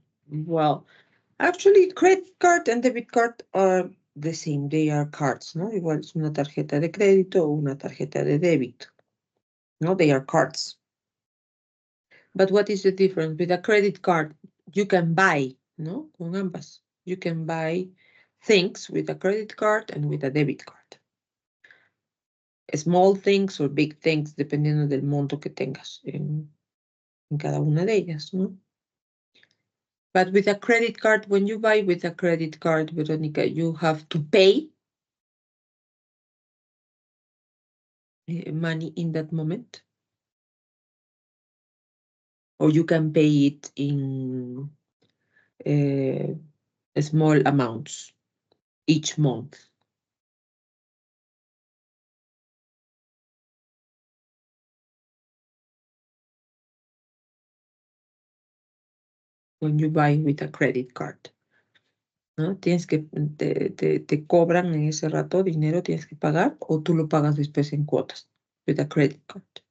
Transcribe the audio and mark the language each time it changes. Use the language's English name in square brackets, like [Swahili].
[English] Well, actually, credit card and debit card are the same. They are cards, [Spanish] ¿no? Igual es una tarjeta de crédito o una tarjeta de débito. [English] No, they are cards. But what is the difference? With a credit card, you can buy, [Spanish] ¿no? Con ambas. [English] You can buy things with a credit card and with a debit card. Small things or big things, [Spanish] dependiendo del monto que tengas en cada una de ellas, ¿no? [English] But with a credit card, when you buy with a credit card, Veronica, you have to pay money in that moment. Or you can pay it in small amounts each month. When you buy with a credit card. [Spanish] ¿No? Tienes que, te cobran en ese rato dinero, tienes que pagar, o tú lo pagas después en cuotas [English] with a credit card.